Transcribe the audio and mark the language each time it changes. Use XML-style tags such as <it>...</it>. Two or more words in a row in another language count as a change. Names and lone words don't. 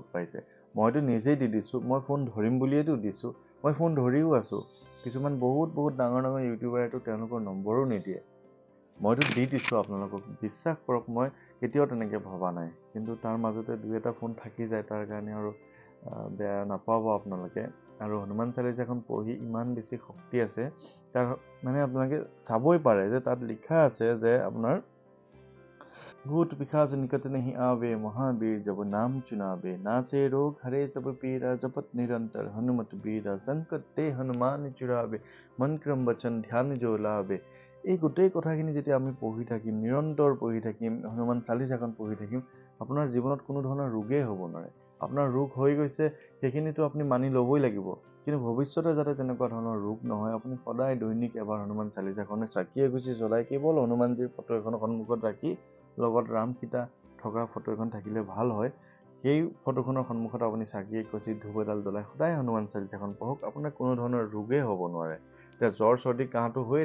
<as>পাইছে মইতো নিজেই দি দিছোঁ মই ফোন ধৰিম বুলিয়েতো দিছোঁ মই ফোন ধৰিও আছোঁ কিছুমান বহুত ডাঙৰ ডাঙৰ ইউটিউবাৰেতো তেওঁলোকৰ নম্বৰো নিদিয়ে মইতো দি দিছোঁ আপোনালোকক বিশ্বাস কৰক মই কেতিয়াও তেনেকৈ ভবা নাই কিন্তু তাৰ মাজতে 2-এটা ফোন থাকি যায় তাৰ কাৰণে আৰু বেয়া নাপাব আপোনালোকে আৰু হনুমান চালিচাখন পঢ়ি ইমান বেছি শক্তি আছে তাৰ মানে আপোনালোকে চাবই পাৰে যে তাত লিখা আছে যে আপোনাৰ</as> <awa>भूत पिशाच निकट नहीं आवे महावीर जब नाम चुनावे नाचे रोग हरे सब पीरा जपत निरंतर हनुमत बीरा संकट ते हनुमान चुरावे मन क्रम वचन ध्यान जो लावे</awa> <as>এই গোটেই কথাখিনি যেতিয়া আমি পঢ়ি থাকিম নিৰন্তৰ পঢ়ি থাকিম হনুমান চালিচাখন পঢ়ি থাকিম আপোনাৰ জীৱনত কোনো ধৰণৰ ৰোগেই হ'ব নোৱাৰে আপোনাৰ ৰোগ হৈ গৈছে সেইখিনিতো আপুনি মানি ল'বই লাগিব কিন্তু ভৱিষ্যতে যাতে তেনেকুৱা ধৰণৰ ৰোগ নহয় আপুনি সদায় দৈনিক এবাৰ হনুমান চালিচাখনে চাকি এগছি জ্বলাই কেৱল হনুমানজীৰ ফটো এখন সন্মুখত ৰাখি লগত ৰাম সীতা থকা ফটো এখন থাকিলে ভাল হয় সেই ফটোখনৰ সন্মুখত আপুনি চাকি এগছি ধূপ এডাল জ্বলাই সদায় হনুমান চালিচাখন পঢ়ক আপোনাৰ কোনো ধৰণৰ ৰোগেই হ'ব নোৱাৰে এতিয়া জ্বৰ চৰ্দি কাহটো হৈয়ে</as>